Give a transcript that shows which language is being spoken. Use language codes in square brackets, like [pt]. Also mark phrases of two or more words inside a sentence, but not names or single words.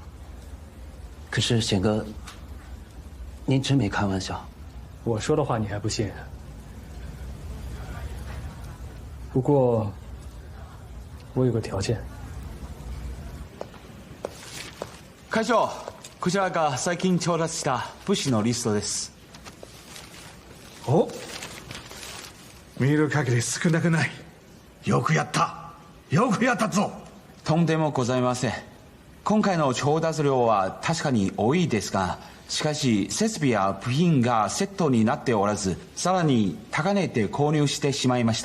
[zh] 可是贤哥，您真没开玩笑？我说的话你还不信？不过，我有个条件。 [ja] 会長、こちらが最近調達した物資のリストです。お、見る限り少なくない。よくやった。よくやったぞ。とんでもございません。今回の調達量は確かに多いですが、しかし設備や部品がセットになっておらず、さらに高値で購入してしまいました。